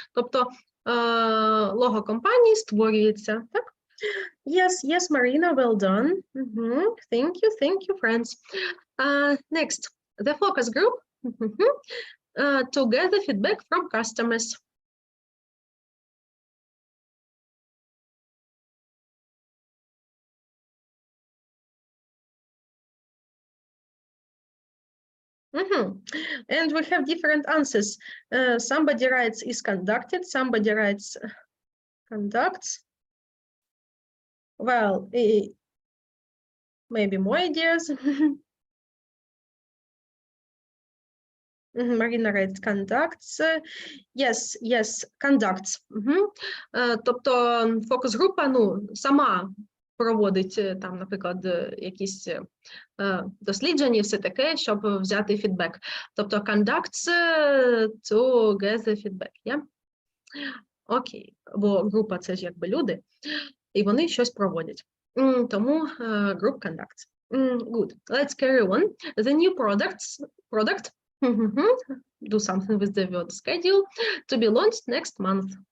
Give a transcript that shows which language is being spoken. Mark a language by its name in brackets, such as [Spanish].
[Ukrainian] Тобто лого компанії створюється, так? [English] Yes, Marina, well done. Thank you, friends. Next, the focus group. to gather feedback from customers. And we have different answers. Somebody writes is conducted, somebody writes conducts. Well, maybe more ideas. Marina writes conducts. Yes, conducts. [Ukrainian] Тобто фокус-група, сама проводить там, наприклад, якісь дослідження і все таке, щоб взяти фідбек. [English] Тобто conducts to get the feedback, yeah? [Ukrainian] Окей, бо група – це ж якби люди, і вони щось проводять. [English] Тому group conducts. Good. Let's carry on. The new product, do something with the word schedule, to be launched next month.